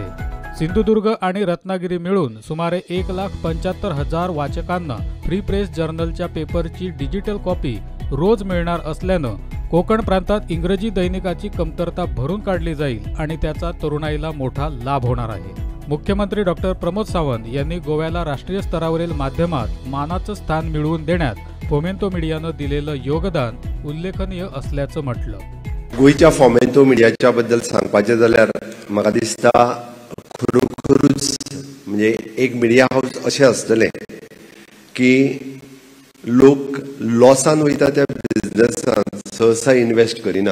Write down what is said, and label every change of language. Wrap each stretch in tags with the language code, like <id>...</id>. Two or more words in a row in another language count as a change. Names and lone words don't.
<mr>सिंधुदुर्ग आणि रत्नागिरी मिळून सुमारे 1,75,000 वाचकांना फ्री प्रेस जर्नलच्या पेपरची डिजिटल कॉपी रोज मिळणार असल्यानं कोकण प्रांतात इंग्रजी दैनिकाची कमतरता भरून काढली जाईल आणि त्याचा तरुणाईला मोठा लाभ होणार आहे. मुख्यमंत्री डॉक्टर प्रमोद सावंत यांनी गोव्याला राष्ट्रीय स्तरावरील माध्यमात मानाचं स्थान मिळवून देण्यात फॉमेंतो मीडियानं दिलेलं योगदान उल्लेखनीय असल्याचं म्हटलं.</mr> <kok>गोयच्या फॉमेंतो मीडियाच्या बद्दल सांगपाचें जाल्यार म्हाका दिसता खरोखरूच म्हणजे एक</kok> <en>media house</en> <kok>अशें आसतलें की लोक लॉसान वयता त्या बिझनसान सहसा इन्वेस्ट करिना.</kok>